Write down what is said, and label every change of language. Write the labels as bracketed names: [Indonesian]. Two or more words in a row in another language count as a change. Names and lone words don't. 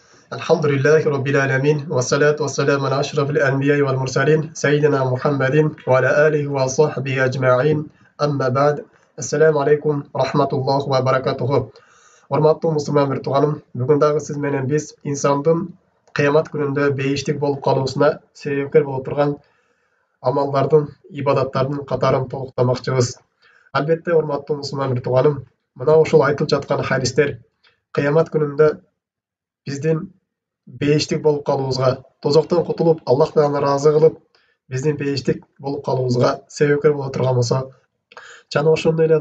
[Arabic] الحمد لله رب العالمين والصلاة والسلام على أشرف الأنبياء والمرسلين سيدنا محمد وعلى آله وصحبه أجمعين أما بعد السلام عليكم ورحمة الله وبركاته [Kyrgyz] Урматтуу мусулман бир тууганым, бүгүн дагы сиз менен биз инсандын кыямат күнүндө бейиштик болуп калуусуна себепкер болуп турган амалдардын, ибадаттардын катарын толуктамакчыбыз. Албетте, урматтуу мусулман бир тууганым, мына ушул айтылып жаткан хадистер кыямат күнүндө биздин бейиштик болуп калуубузга, тозоктон кутулуп, Аллах Тааланы ыраазы кылып, биздин бейиштик болуп калуубузга себепкер боло турган болсо, жана ошондой эле